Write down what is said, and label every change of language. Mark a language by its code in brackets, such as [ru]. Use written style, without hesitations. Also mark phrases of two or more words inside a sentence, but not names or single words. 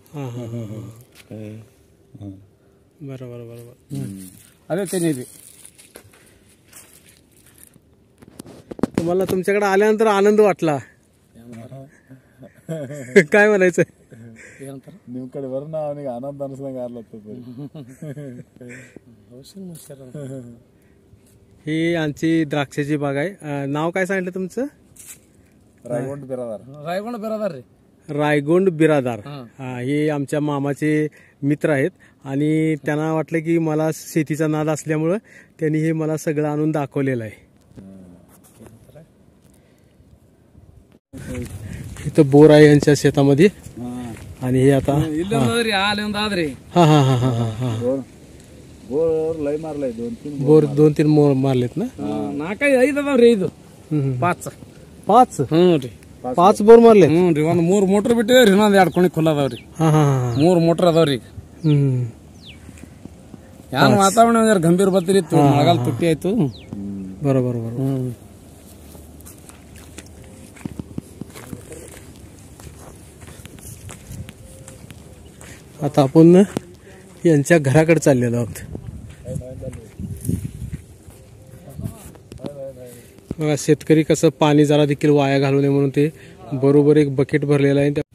[mr] बरोबर बरोबर. अरे ते नाही. तुम्हाला तुमच्याकडे आल्यानंतर आनंद वाटला काय म्हणायचं? [kn] ನಿಮ್ಮ ಕಡೆ ಬರೋಣ ಅವನಿಗೆ ಆನಂದ ಅನಿಸ್ದಂಗೆ ಆಗ್ಲತ್ತದ. [mr] ही आमची द्राक्षाची बाग आहे. नाव काय सांगितलं तुमचं? रायगोंड बिरादार. रायगोंड बिरादार रे. रायगोंड बिरादार. हे आमच्या मामाचे मित्र आहेत आणि त्यांना वाटलं की मला शेतीचा नाद असल्यामुळं त्यांनी हे मला सगळं आणून दाखवलेलं आहे. इथं बोर आहे यांच्या शेतामध्ये आणि हे आता हा हा हा हा हा बोर लय मारलाय, 2-3 मोर मारलेत ना. पाच बोर मारले. [kn] ಮೂರ್ ಮೋಟರ್ ಬಿಟ್ಟಿವ್ರಿ, ಇನ್ನೊಂದ್ 2 ಕೋಣಿ ಖುಲ್ಲ ಅದಾವ್ರಿ. 3 ಮೋಟರ್ ಅದಾವ್ರಿ. ಯಾನ್ ವಾತಾವರಣ ಗಂಭೀರ ಬತ್ತಿತ್ತು, ಮಳೆಗಾಲ ತುಟ್ಟಿ ಆಯ್ತು. [mr] बरोबर. आता आपण यांच्या घराकडे चाललेलो आहोत. बघा शेतकरी कसं पाणी जरा देखील वाया घालू नये म्हणून ते बरोबर एक बकेट भरलेला आहे.